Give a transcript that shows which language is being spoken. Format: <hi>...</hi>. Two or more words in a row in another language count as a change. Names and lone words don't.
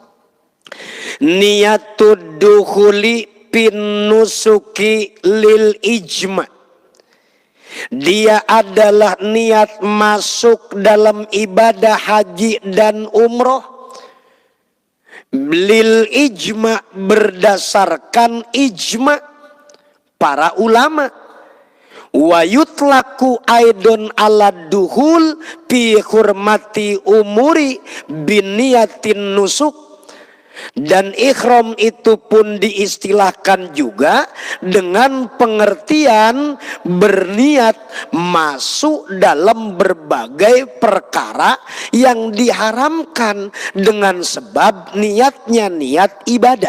<ar>نية الدخول في النسك للإجماع.</ar> <id>Dia adalah niat masuk dalam ibadah haji dan umroh</id> <ar>للإجماع,</ar> <id>berdasarkan ijma para ulama.</id> <ar>ويطلق أيضا على الدخول في حرمة أمور بنية النسك.</ar> <id>Dan ikhram itu pun diistilahkan juga dengan pengertian berniat masuk dalam berbagai perkara yang diharamkan dengan sebab niatnya niat ibadah.</id>